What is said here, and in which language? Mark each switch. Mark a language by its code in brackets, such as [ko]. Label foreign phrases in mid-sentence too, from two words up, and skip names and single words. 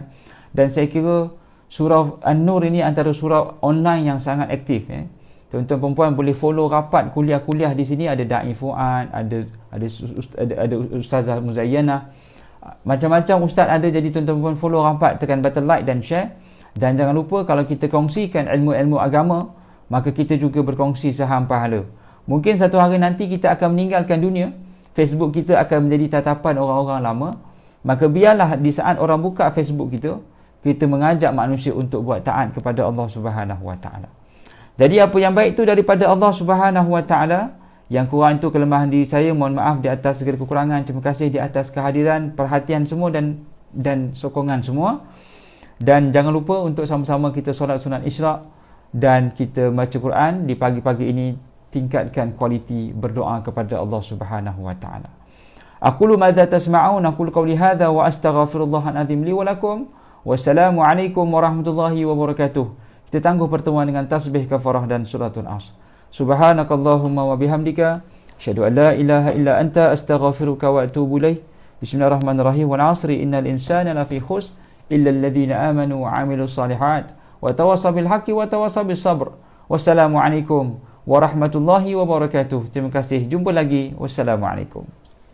[ms] Dan saya kira Surau An-Nur ini antara surau online yang sangat aktif. Tuan-tuan perempuan boleh follow rapat kuliah-kuliah di sini. Ada Da'i Fuad, ada Ustazah Muzayyana, macam-macam ustaz ada. Jadi tuan-tuan perempuan follow rapat, tekan [en] button like [ms] dan share. Dan jangan lupa kalau kita kongsikan ilmu-ilmu agama, maka kita juga berkongsi saham pahala. Mungkin satu hari nanti kita akan meninggalkan dunia, Facebook kita akan menjadi tatapan orang-orang lama. Maka biarlah di saat orang buka Facebook kita mengajak manusia untuk buat taat kepada Allah [ar] سبحانه وتعالى. [ms] Jadi apa yang baik itu daripada Allah [ar] سبحانه وتعالى, [ms] yang kurang itu kelemahan diri saya. Mohon maaf di atas segala kekurangan. Terima kasih di atas kehadiran, perhatian semua dan sokongan semua. Dan jangan lupa untuk sama-sama kita solat sunat Isyraq dan kita baca Quran di pagi-pagi ini. Tingkatkan kualiti berdoa kepada Allah [ar] سبحانه وتعالى. أقول ماذا تسمعون، أقول قولي هذا وأستغفر الله العظيم لي ولكم. والسلام عليكم ورحمة الله وبركاته. [ms] Kita tangguh pertemuan dengan tasbih kafarah dan suratul Asr. [ar] سبحانك اللهم وبحمدك أشهد أن لا إله إلا أنت أستغفرك وأتوب إليك. بسم الله الرحمن الرحيم. والعصر إن الإنسان لفي خسر إلا الذين آمنوا وعملوا الصالحات وتواصوا بالحق وتواصوا بالصبر. والسلام عليكم ورحمة الله وبركاته. [ms] Terima kasih. Jumpa lagi. Wassalamualaikum.